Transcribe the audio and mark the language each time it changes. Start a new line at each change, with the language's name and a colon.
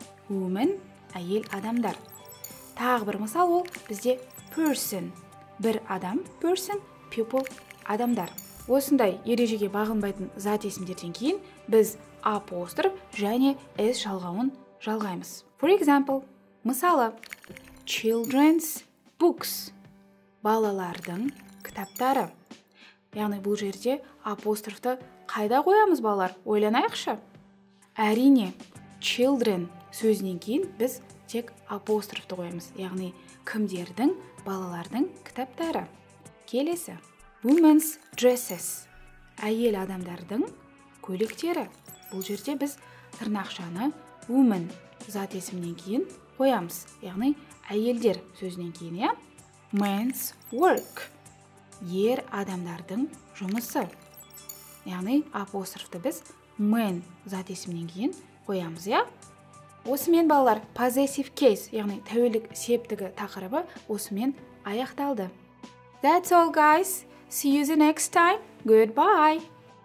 Kazakh: Woman, әйел адамдар. Тағы бір мысал ол бізде person, бір адам, person, people, адамдар. Осындай ережеге бағынбайтын зат есімдерден кейін біз апостроф және s жалғауын жалғаймыз.
English: For example,
Kazakh: мысалы,
English: children's books,
Kazakh: балалардың кітаптары. Яғни бұл жерде апострофты қайда қоямыз балалар? Ойланайықшы. Әрине, children сөзінен кейін біз тек апострофты қоямыз. Яғни кімдердің, балалардың кітаптары. Келесі.
English: Women's dresses,
Kazakh: әйел адамдардың көйлектері. Бұл жерде біз тырнақшаны woman зат есімнен кейін қоямыз. Яғни әйелдер сөзінен кейін,
English: Men's work,
Kazakh: ер адамдардың жұмысы. Яғни апострофты біз men зат есімнен кейін қоямыз, Осымен балалар, possessive case, яғни тәуелдік септігі тақырыбы осымен аяқталды.
English: That's all guys. See you the next time. Goodbye.